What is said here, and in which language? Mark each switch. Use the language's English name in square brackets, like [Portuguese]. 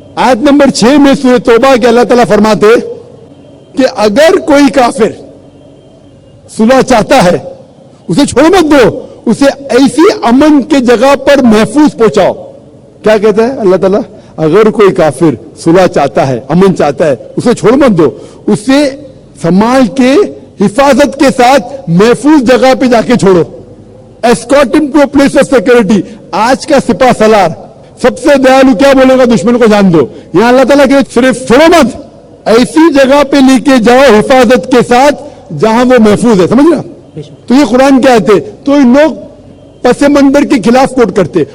[Urdu] آیت نمبر 6 میں سورہ توبہ کے اللہ تعالیٰ فرماتے کہ اگر کوئی کافر صلح چاہتا ہے اسے چھوڑ مت دو, اسے ایسی امن کے جگہ پر محفوظ پہنچاؤ. کیا کہتا ہے اللہ تعالیٰ؟ اگر کوئی کافر صلح چاہتا ہے, امن چاہتا ہے, اسے چھوڑ مت دو, اسے سنبھال کے حفاظت کے ساتھ محفوظ جگہ پہ جا کے چھوڑو. [English] escort him to a place of security. [Urdu] آج کا سپاہ سالار سب سے دیالو کیا بولے گا؟ دشمن کو جان دو. یہاں اللہ تعالیٰ کہ صرف چھوڑو مت, ایسی جگہ پہ لے کے جاؤ حفاظت کے ساتھ جہاں وہ محفوظ ہے. سمجھ رہا؟ تو یہ قرآن کیا آتے, تو ان لوگ پس منظر کے خلاف کوٹ کرتے.